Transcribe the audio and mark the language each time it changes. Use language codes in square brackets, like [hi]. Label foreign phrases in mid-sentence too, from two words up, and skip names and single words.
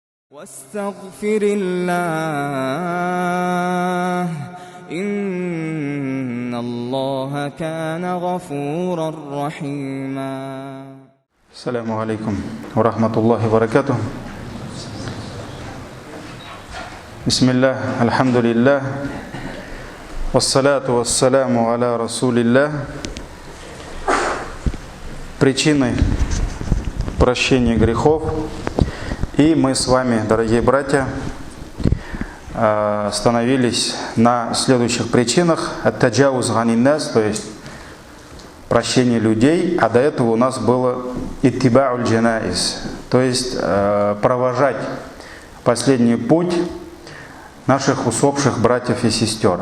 [ar] واستغفر الله إن الله كان غفورا رحيما. السلام عليكم ورحمة الله وبركاته. بسم الله الحمد لله والصلاة والسلام على رسول الله. [ru] Причины прощения грехов. И мы с вами, дорогие братья, остановились на следующих причинах. [ar] التجاوز عن الناس, [ru] то есть прощение людей, а до этого у нас было [ar] اتباع الجنائز, [ru] то есть провожать последний путь наших усопших братьев и сестер.